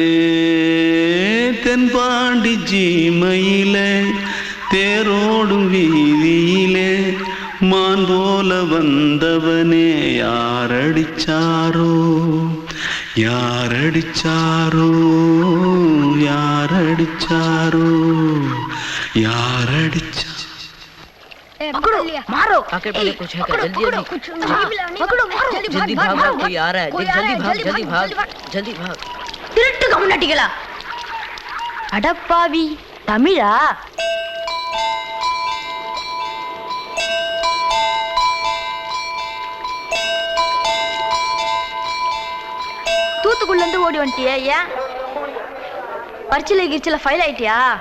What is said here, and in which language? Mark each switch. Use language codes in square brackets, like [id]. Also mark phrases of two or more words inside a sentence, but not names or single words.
[ta] தென்பாண்டி ஜீமையிலே தேரோடும் வீதியிலே மான் போல வந்தவனே யாரடிச்சாரோ யாரடிச்சாரோ யாரடிச்சாரோ யாரடிச்சா [hi] पकड़ो मारो आके पहले कुछ है क्या जल्दी पकड़ो मारो जल्दी भाग भाग कोई आ रहा है जल्दी भाग जल्दी भाग [ta] திருட்டு கம்னாட்டிகளா அடப்பாவி தமிழா தூத்துக்குள்ள இருந்து ஓடி வந்துட்டியா ஏன் பரிச்சையில கிரிச்சில ஃபைல் ஆயிட்டியா